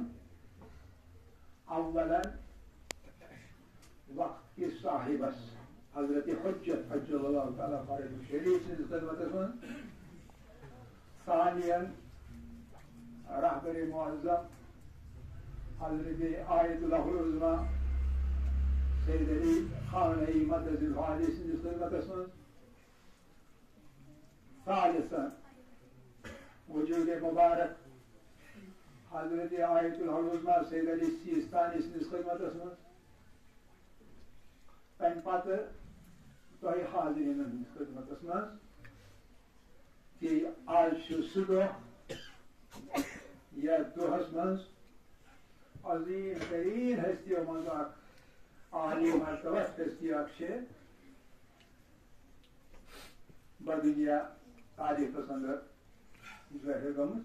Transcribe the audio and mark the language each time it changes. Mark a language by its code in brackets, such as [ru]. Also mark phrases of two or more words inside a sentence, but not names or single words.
[ks] اولاً وقت کس صاحبس حضرت حجت حجل اللہ تعالیٰ فارغ شریف سٕنٛدِس خدمتس منٛز. ثانیاً رہبر معظم حضرت آیت اللہ العظمیٰ سید علی خامنئی مدد العالی سٕنٛدِس خدمتس منٛز. ثالثاً وجود مبارک حضرت آیت اللہ العظمیٰ سید علی سیستانی سٕنٛدِس خدمتس منٛز. تمہِ پتہٕ تۄہہِ حاضریٖنن ہٕنٛدِس خدمتس منٛز کہ آز چھُ سُہ دۄہ یتھ دۄہس منٛز عظیٖم تریٖن ہستیو منٛز اکھ عالی مرتبس ہستی اکھ چھِ بدُنیا تاریخس اندر ظٲہِر گٔمٕژ.